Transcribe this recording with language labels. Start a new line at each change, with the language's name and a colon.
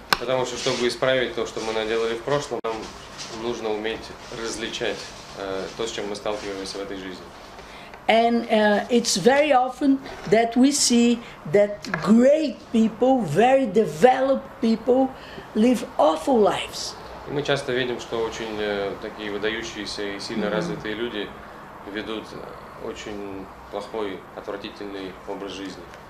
Russian: Потому что, чтобы исправить то, что мы наделали в прошлом, нам нужно уметь различать то, с чем мы сталкиваемся в этой жизни.
English: And it's very often that we see that great people, very developed people, live awful lives.
Russian: И мы часто видим, что очень такие выдающиеся и сильно развитые люди ведут очень плохой, отвратительный образ жизни.